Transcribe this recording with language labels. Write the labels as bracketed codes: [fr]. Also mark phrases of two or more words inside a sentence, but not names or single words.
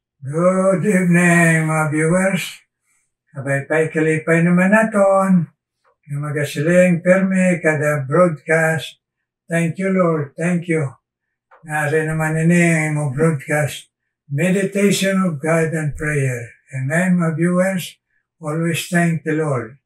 [en] Good evening, [hil] mga viewers. Kabay-pay kalipay naman naton. Yung magasiling permi kada broadcast. [en] Thank you, Lord. Thank you. [hil] Nari naman ini mo broadcast. [en] Meditation of God and prayer. Amen, [hil] mga viewers. [en] Always thank the Lord.